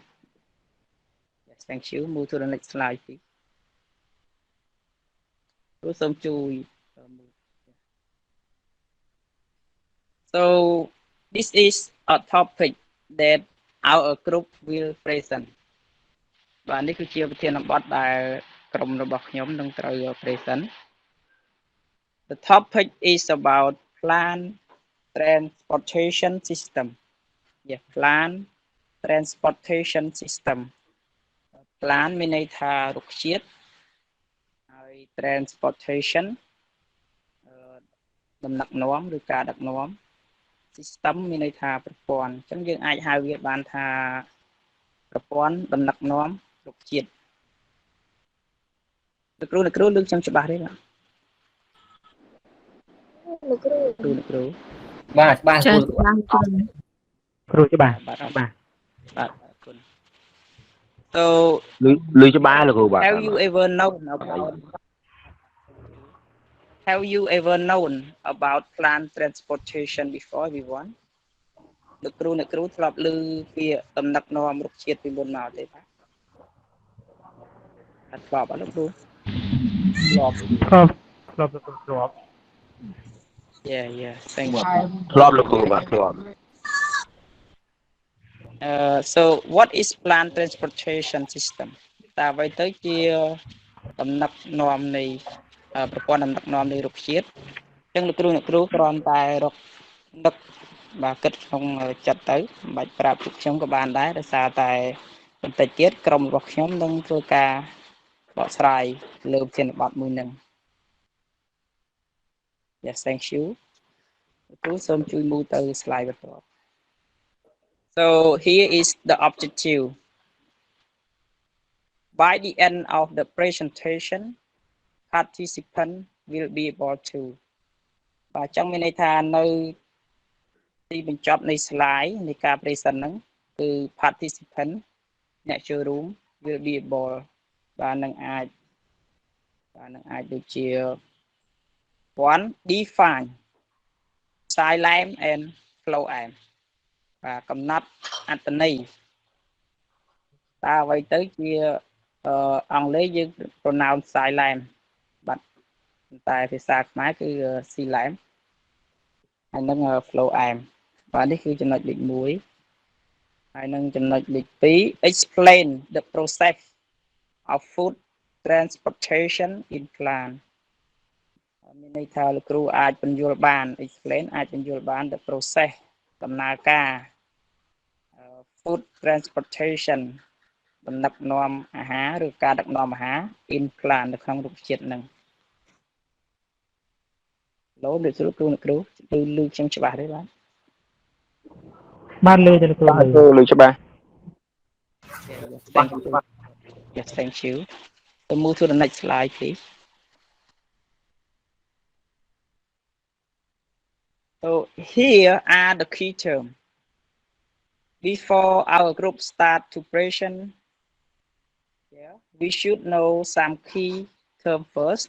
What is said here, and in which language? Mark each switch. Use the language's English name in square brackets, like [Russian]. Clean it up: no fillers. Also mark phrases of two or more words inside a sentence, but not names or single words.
[English] Yes, thank you. Move to the next slide, please. Some chui. So this is a topic that our group will present [Khmer] បាទនេះគឺជាប្រធានបទដែលក្រុមរបស់ខ្ញុំនឹងត្រូវ [English] present. The topic is about plan transportation system. Yeah, plan transportation system. [Khmer] Plan មានន័យថារុក្ខជាតិហើយ transportation ដំណឹកនាំឬការដឹកនាំ system មានន័យថាប្រព័ន្ធអញ្ចឹងយើងអាចហៅវាបានថាប្រព័ន្ធដំណឹកនាំរុក្ខជាតិលោកគ្រូលើកខ្ញុំច្បាស់ទេបាទលោកគ្រូ បាទច្បាស់ ចា គ្រូ ច្បាស់ គ្រូច្បាស់ បាទអរគុណ So លឺច្បាស់លោកគ្រូបាទ [English] have you ever known about plan transportation before everyone [Khmer] លោកគ្រូធ្លាប់ឮពាក្យដំណឹកនាំរុក្ខជាតិពីមុនមកទេបាទអត់ធ្លាប់អត់លោកគ្រូធ្លាប់ [English] Yeah thank you [Khmer] ធ្លាប់លោកគ្រូបាទធ្លាប់ [English] So what is plan transportation system [Khmer] តើអ្វីទៅជាដំណឹកនាំនៃប្រព័ន្ធដំណឹកនាំ នៃរុក្ខជាតិអញ្ចឹងលោកគ្រូគ្រាន់តែរកនឹកបាទគិតក្នុងចិត្តទៅមិនបាច់ប្រាប់ពួកខ្ញុំក៏បានដែរដោយសារតែបន្តិចទៀតក្រុមរបស់ខ្ញុំនឹងធ្វើការបកស្រាយលើប្រធានបទមួយនឹង [English] Yes thank you [Khmer] លោកគ្រូសូមជួយ move ទៅ slide បន្ទាប់ [English] So here is the objective. By the end of the presentation, participants will be able to [Khmer] បាទចង់មានន័យថានៅទីបញ្ចប់នៃ slide នៃការ present ហ្នឹងគឺ participant អ្នកចូលរួម [English] will be able [Khmer] បាទ នឹងអាចដូចជា [English] one define silent and flow aim [Khmer] បាទកំណត់អត្ថន័យតើអ្វីទៅជាអង់គ្លេសយើង pronounce silent បាទតែភាសាខ្មែរគឺ silent ហើយនឹង [English] flow aim [Khmer] បាទនេះគឺចំណុចលេខ1 ហើយនឹងចំណុចលេខ2 [English] explain the process of food transportation in plan [Khmer] មានន័យថាលោកគ្រូអាចពន្យល់បាន explain អាចពន្យល់បាន [English] the process [Khmer] ដំណើរការ [English] food transportation [Khmer] ដំណឹកនាំអាហារឬការដឹកនាំអាហារ [English] in plan [Khmer] នៅក្នុងរុក្ខជាតិហ្នឹងលោកគ្រូលឺខ្ញុំច្បាស់ទេបាទ លឺទេលោកគ្រូ លឺច្បាស់ [English] Yes thank you So move to the next slide please So here are the key terms Before our group start to present, we should know some key term first.